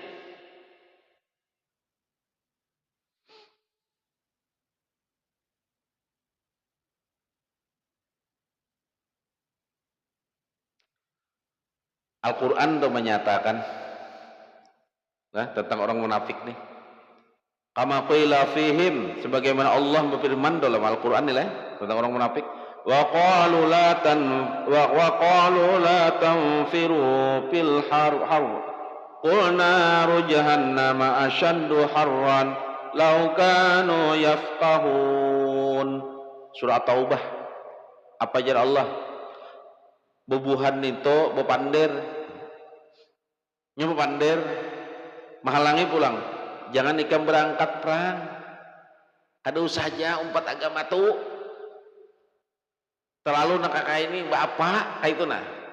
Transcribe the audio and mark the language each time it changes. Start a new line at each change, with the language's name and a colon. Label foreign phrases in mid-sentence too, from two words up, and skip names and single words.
Banjar: Al-Quran itu menyatakan tentang orang munafik nih.
Arabic: كما قيل فيهم,
Banjar: sebagaimana Allah berfirman dalam Al-Quran nih tentang orang munafik.
Arabic: وقالوا لا تنفروا في الحر. قل نار جهنم أشد حرا لو كانوا يفقهون.
Banjar: Surah Taubah. Apa jar Allah? Bubuhan itu bepandir menghalangi pulang. Jangan ikam berangkat perang. Ada usaha umpat agama tuh terlalu nakaka ini bapak itu nah.